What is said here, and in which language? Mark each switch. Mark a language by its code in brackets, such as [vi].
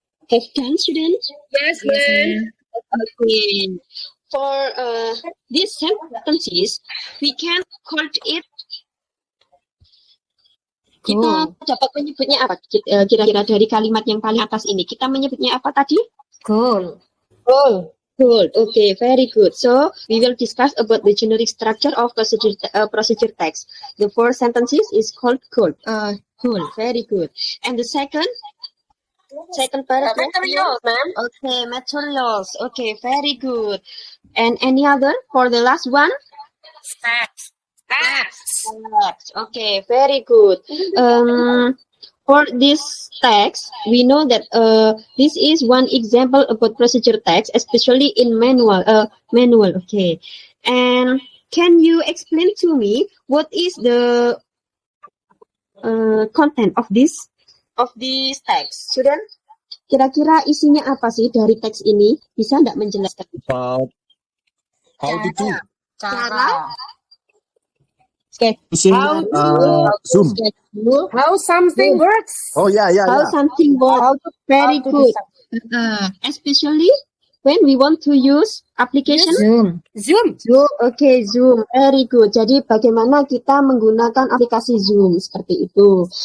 [en] Have done, students? Yes, ma'am. Okay. For these sentences, we can call it. [id] Kita dapat menyebutnya apa? Kira-kira dari kalimat yang paling atas ini, kita menyebutnya apa tadi? [en] Cool. Cool. Okay, very good. So we will discuss about the generic structure of procedure text. The first sentences is called cool. Cool. Very good. And the second paragraph. Materials, ma'am. Okay, materials. Okay, very good. And any other for the last one? Steps. Steps. Okay, very good. For this text, we know that this is one example about procedure text, especially in manual. Okay. And can you explain to me what is the content of this text, student? [id] Kira-kira isinya apa sih dari teks ini? Bisa nggak menjelaskan? [en] About how to do. [id] Cara [en] Using Zoom. How something works. Oh yeah. how something works. Very good. Especially when we want to use application Zoom. Zoom. Okay, Zoom. Very good. [id] Jadi bagaimana kita menggunakan aplikasi Zoom seperti itu.